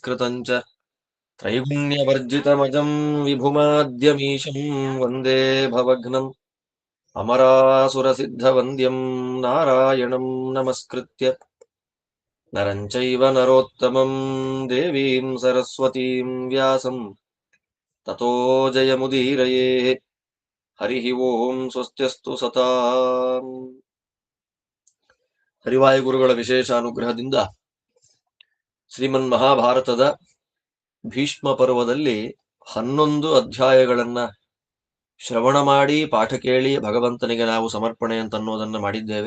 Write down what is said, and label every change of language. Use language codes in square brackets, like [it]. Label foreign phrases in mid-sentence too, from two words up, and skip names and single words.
[sa] ಸಂಸ್ಕೃತಂಚ ತ್ರೈಗುಣ್ಯವರ್ಜಿತಮಜಂ ವಿಭುಮಾದ್ಯಮೀಶಂ ವಂದೇ ಭವಘ್ನಂ ಅಮರಾಸುರಸಿದ್ಧವಂದ್ಯಂ ನಾರಾಯಣಂ ನಮಸ್ಕೃತ್ಯ ನರಂ ಚೈವ ನರೋತ್ತಮಂ ದೇವೀಂ ಸರಸ್ವತೀಂ ವ್ಯಾಸಂ ತತೋ ಜಯಮುದೀರಯೇ. ಹರಿ ಓಂ. ಸ್ವಸ್ತ್ಯಸ್ತು ಸತಾಂ. [kn] ಹರಿವಾಯುಗುರುಗಳ ವಿಶೇಷ ಅನುಗ್ರಹದಿಂದ ಶ್ರೀಮನ್ ಮಹಾಭಾರತದ ಭೀಷ್ಮ ಪರ್ವದಲ್ಲಿ 11 ಅಧ್ಯಾಯಗಳನ್ನ ಶ್ರವಣ ಮಾಡಿ ಪಾಠ ಕೇಳಿ ಭಗವಂತನಿಗೆ ನಾವು ಸಮರ್ಪಣೆ ಅಂತನ್ನೋದನ್ನ ಮಾಡಿದ್ದೇವೆ.